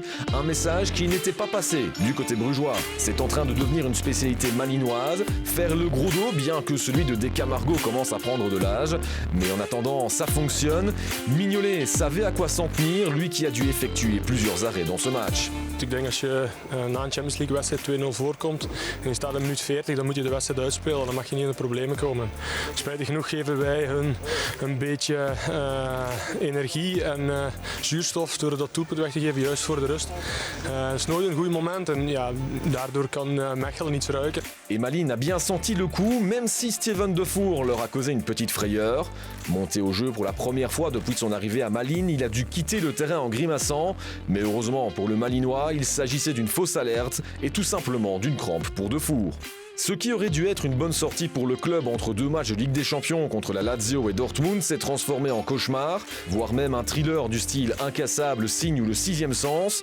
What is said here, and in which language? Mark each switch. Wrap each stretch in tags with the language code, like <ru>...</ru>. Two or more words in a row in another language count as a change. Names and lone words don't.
<fr>Un message qui n'était pas passé du côté brugeois. C'est en train de devenir une spécialité malinoise, faire le gros dos bien que celui de Decamargo commence à prendre de l'âge. Mais en attendant, ça fonctionne. Mignolet savait à quoi s'en tenir, lui qui a dû effectuer plusieurs arrêts dans ce match.</fr> <nl>Ik denk als je na een Champions League wedstrijd 2-0 voorkomt en je staat in minuut 40, dan moet je de wedstrijd uitspelen. Dan mag je niet in de problemen komen. Spijtig genoeg geven wij hun een beetje energie en zuurstof door dat doelpunt weg te geven juist voor de rust. Het is nooit een goed moment en ja, daardoor kan Mechelen iets ruiken.</nl> <fr>Et Malines a bien senti le coup, même si Steven Defour leur a causé une petite frayeur. Monté au jeu pour la première fois depuis son arrivée à Malines, il a dû quitter le terrain en grimaçant. Mais heureusement pour le Malinois, il s'agissait d'une fausse alerte et tout simplement d'une crampe pour Defour. Ce qui aurait dû être une bonne sortie pour le club entre 2 matchs de Ligue des Champions contre la Lazio et Dortmund s'est transformé en cauchemar, voire même un thriller du style Incassable, Signe ou Le Sixième Sens.</fr>